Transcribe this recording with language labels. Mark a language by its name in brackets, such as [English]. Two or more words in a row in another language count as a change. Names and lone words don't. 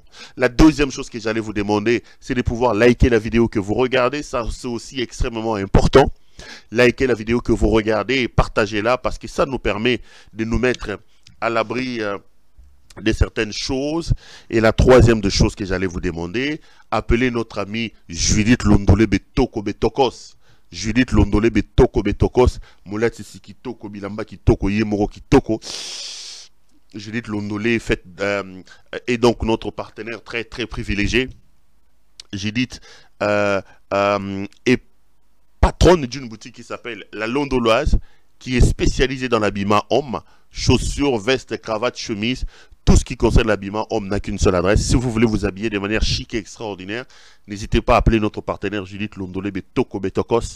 [French] La deuxième chose que j'allais vous demander, c'est de pouvoir liker la vidéo que vous regardez. Ça, c'est aussi extrêmement important. Likez la vidéo que vous regardez et partagez-la parce que ça nous permet de nous mettre à l'abri de certaines choses. Et la troisième de choses que j'allais vous demander, appelez notre ami Judith Londolé Betoko Betokos. Judith Londolé Betoko Betokos, Moulati Sikitoko, Bilamba Kitoko, Yemoro Kitoko. Judith Londolé est donc notre partenaire très très privilégié. Judith est patronne d'une boutique qui s'appelle La Londoloise, qui est spécialisée dans l'habillement homme, chaussures, vestes, cravates, chemises. Tout ce qui concerne l'habillement homme n'a qu'une seule adresse. Si vous voulez vous habiller de manière chic et extraordinaire, n'hésitez pas à appeler notre partenaire Judith Londolé Betoko Betokos.